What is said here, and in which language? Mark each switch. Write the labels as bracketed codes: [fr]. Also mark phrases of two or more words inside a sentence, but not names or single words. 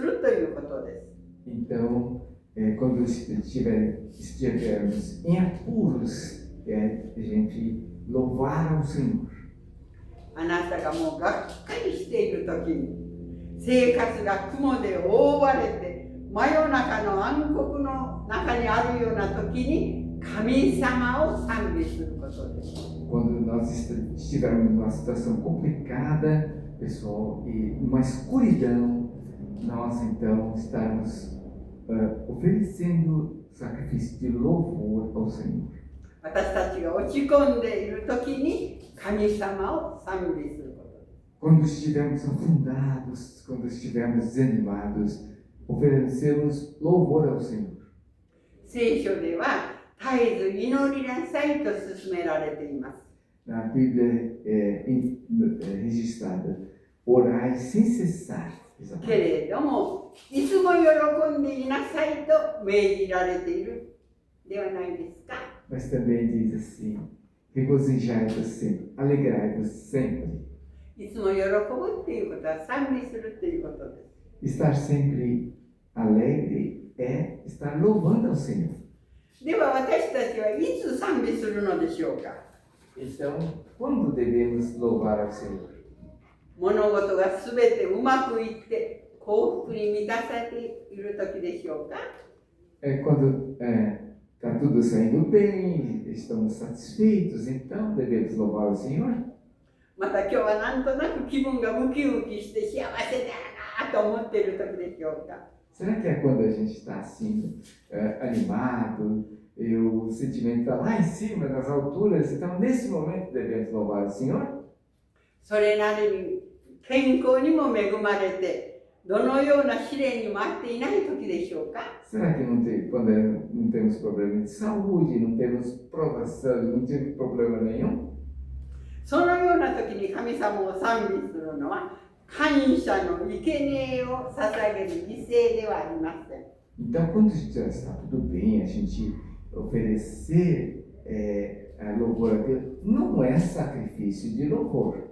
[pt] Então, quando estivermos em apuros, a gente louvar ao Senhor. [ja] あなたがもうがっかりしている時に、生活が雲で覆われて真夜中の暗黒の中にあるような時に神様を賛美することです。 [pt] Quando nós estivermos numa situação complicada, pessoal, e uma escuridão, nós então estarmos oferecendo sacrifício de louvor ao Senhor. [ja] 私たちが落ち込んでいる時に神様を賛美することです。 [pt] Quando estivermos afundados, quando estivermos desanimados, oferecemos louvor ao Senhor. [ja] 聖書では絶えず祈りなさいと勧められています。 [pt] Na Bíblia é registrada, orai sem cessar. [ja] けれども、いつも喜んでいなさいと命じられているではないですか。 [pt] Mas também diz assim, regozijai-vos sempre, alegrai-vos sempre. [ja] いつも喜ぶっていうことは賛美するっていうことです。 [pt] Estar sempre alegre é estar louvando ao Senhor. [ja] では私たちはいつ賛美するのでしょうか。 [pt] Então, quando devemos louvar ao Senhor? [ja] 物事がすべてうまくいって幸福に満たされている時でしょうか。 [pt] É quando está tudo saindo bem, estamos satisfeitos, então devemos louvar ao Senhor. [ja] また今日はなんとなく気分がウキウキして幸せだなと思っている時でしょうか。 [pt] Será que é quando a gente está assim, animado, e o sentimento está lá em cima, nas alturas, então nesse momento devemos louvar o Senhor? [ja] それなりに健康にも恵まれてどのような試練にもあっていない時でしょうか。 [pt] Será que quando não temos problema de saúde, não temos provação, não temos problema nenhum? [ja] そのような時に神様を賛美するのは感謝の生贄を捧げる犠牲ではありません。 [pt] Então, quando já está tudo bem, a gente oferecer louvor a Deus não é sacrifício de louvor.